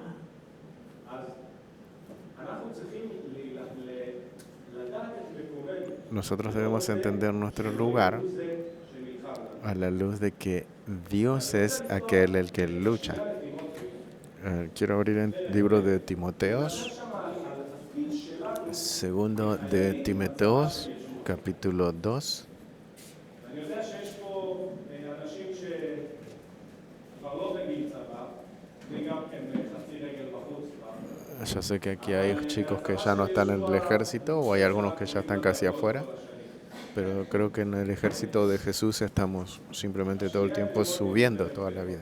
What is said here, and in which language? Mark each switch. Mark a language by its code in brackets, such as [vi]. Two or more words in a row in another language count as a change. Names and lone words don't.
[es] Nosotros debemos entender nuestro lugar a la luz de que Dios es aquel el que lucha. Quiero abrir el libro de Timoteos Segundo de Timoteos, capítulo 2. [he] אני יודע שיש פה אנשים שכבר לא בגיל צבא, אני גם כן חצי רגל בחוץ כבר. [es] Yo sé que aquí hay chicos que ya no están en el ejército o hay algunos que ya están casi afuera, pero creo que en el ejército de Jesús estamos simplemente todo el tiempo subiendo toda la vida.